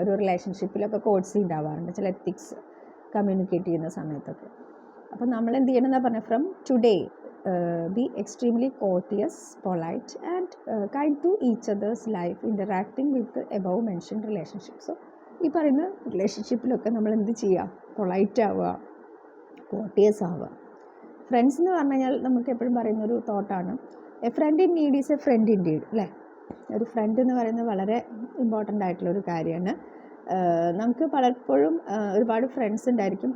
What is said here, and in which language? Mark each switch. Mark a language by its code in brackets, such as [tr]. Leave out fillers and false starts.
[ml] ഒരു റിലേഷൻഷിപ്പിലൊക്കെ കോഡ്സി ഉണ്ടാവാറുണ്ട്, ചില എത്തിക്സ് കമ്മ്യൂണിക്കേറ്റ് ചെയ്യുന്ന സമയത്തൊക്കെ. അപ്പോൾ നമ്മൾ എന്ത് ചെയ്യണമെന്നാണ് പറഞ്ഞത്, [en] From today be extremely courteous, polite and kind to each other's life, interacting with the above mentioned relationship. [ml] So ഈ പറയുന്ന റിലേഷൻഷിപ്പിലൊക്കെ നമ്മൾ എന്ത് ചെയ്യുക? പൊളൈറ്റ് ആവുക, കോർട്ടിയസ് ആവുക. ഫ്രണ്ട്സ് എന്ന് പറഞ്ഞു കഴിഞ്ഞാൽ നമുക്ക് എപ്പോഴും പറയുന്നൊരു തോട്ടാണ്, [en] a friend in need is a friend in deed, [ml] അല്ലേ? ഒരു ഫ്രണ്ട് എന്ന് പറയുന്നത് വളരെ ഇമ്പോർട്ടൻ്റ് ആയിട്ടുള്ളൊരു കാര്യമാണ്. നമുക്ക് പലപ്പോഴും ഒരുപാട് ഫ്രണ്ട്സ് ഉണ്ടായിരിക്കും.